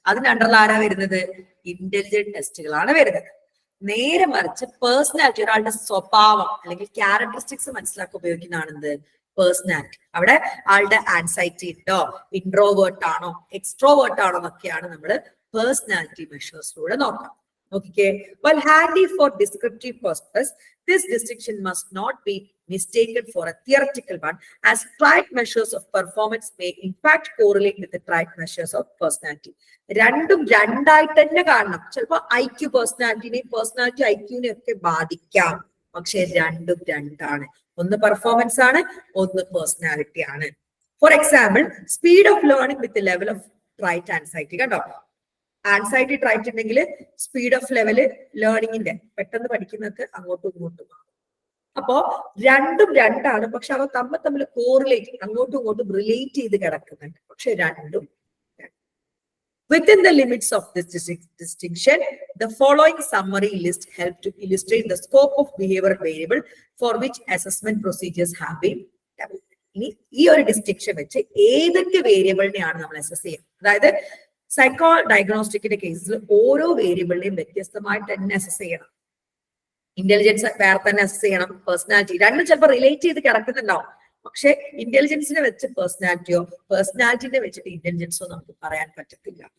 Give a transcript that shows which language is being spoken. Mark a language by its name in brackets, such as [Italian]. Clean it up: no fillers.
[Malayalam] അതിന് അണ്ടറിൽ ആരാ വരുന്നത്? ഇന്റലിജന്റ് ടെസ്റ്റുകളാണ് വരുന്നത്. നേരെ മറിച്ച് പേഴ്സണാലിറ്റി, ഒരാളുടെ സ്വഭാവം അല്ലെങ്കിൽ ക്യാരക്ടറിസ്റ്റിക്സ് മനസ്സിലാക്കാൻ ഉപയോഗിക്കുന്നതാണെന്ത്? പേഴ്സണാലിറ്റി. അവിടെ ആളുടെ ആൻസൈറ്റി ഉണ്ടോ, ഇൻട്രോവേർട്ട് ആണോ, എക്സ്ട്രോവേർട്ട് ആണോ എന്നൊക്കെയാണ് നമ്മൾ പേഴ്സണാലിറ്റി മെഷേഴ്സിലൂടെ നോക്കാം. [English] Okay, while handy for descriptive purpose, this distinction must not be mistaken for a theoretical one, as trait measures of performance may in fact correlate with the trait measures of personality. [Malayalam] രണ്ടും രണ്ടായിട്ട് തന്നെ കാണണം. ചിലപ്പോൾ IQ personality IQ-നെ ഒക്കെ ബാധിക്കാം, പക്ഷെ രണ്ടും രണ്ടാണ്. ഒന്ന് പെർഫോമൻസ് ആണ്, ഒന്ന് പേഴ്സണാലിറ്റി ആണ്. [English] For example, speed of learning with level of trait anxiety. [Malayalam] കണ്ടോ, ആൻസൈറ്റി ട്രൈറ്റ് ഉണ്ടെങ്കിൽ സ്പീഡ് ഓഫ് ലെവല് ലേണിംഗിന്റെ പെട്ടെന്ന് പഠിക്കുന്നത് അങ്ങോട്ടും ഇങ്ങോട്ടും. അപ്പോ രണ്ടും രണ്ടാണ്, പക്ഷെ അവ തമ്മിൽ കോറിലേറ്റ്, അങ്ങോട്ടും ഇങ്ങോട്ടും റിലേറ്റ് ചെയ്ത് കിടക്കുന്നുണ്ട്, പക്ഷെ രണ്ടും. [English] Within the limits of this distinction, the following summary list help to illustrate the scope of behavioral variable for which assessment procedures have been developed. [Malayalam] ഇനി ഈ ഒരു ഡിസ്റ്റിങ്ഷൻ വെച്ച് ഏതൊക്കെ വേരിയബിളിനെയാണ് നമ്മൾ അസസ് ചെയ്യുക? അതായത് സൈക്കോ ഡയഗ്നോസ്റ്റിക്കിന്റെ കേസിൽ ഓരോ വേരിയബിളിനെയും വ്യത്യസ്തമായിട്ട് തന്നെ അസസ് ചെയ്യണം. ഇന്റലിജൻസ് വേറെ തന്നെ അസസ് ചെയ്യണം, പേഴ്സണാലിറ്റി രണ്ടും ചിലപ്പോൾ റിലേറ്റ് ചെയ്ത് കിടക്കുന്നുണ്ടാവും, പക്ഷെ ഇന്റലിജൻസിനെ വെച്ച് പേഴ്സണാലിറ്റിയോ പേഴ്സണാലിറ്റിനെ വെച്ചിട്ട് ഇന്റലിജൻസോ നമുക്ക് പറയാൻ പറ്റത്തില്ല.